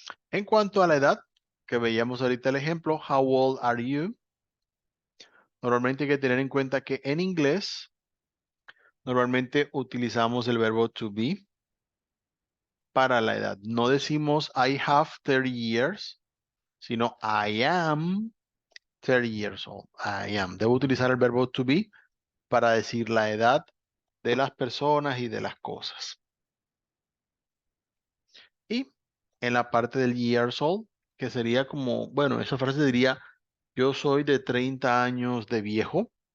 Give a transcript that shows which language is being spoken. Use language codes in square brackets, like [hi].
[es] En cuanto a la edad, que veíamos ahorita el ejemplo, [en] how old are you? [es] Normalmente hay que tener en cuenta que en inglés normalmente utilizamos el verbo to be para la edad. No decimos [en] I have 30 years, [es] sino [en] I am 30 years old. I am. [es] Debo utilizar el verbo to be para decir la edad de las personas y de las cosas. Y en la parte del years old, que sería como, bueno, esa frase diría, yo soy de 30 años de viejo.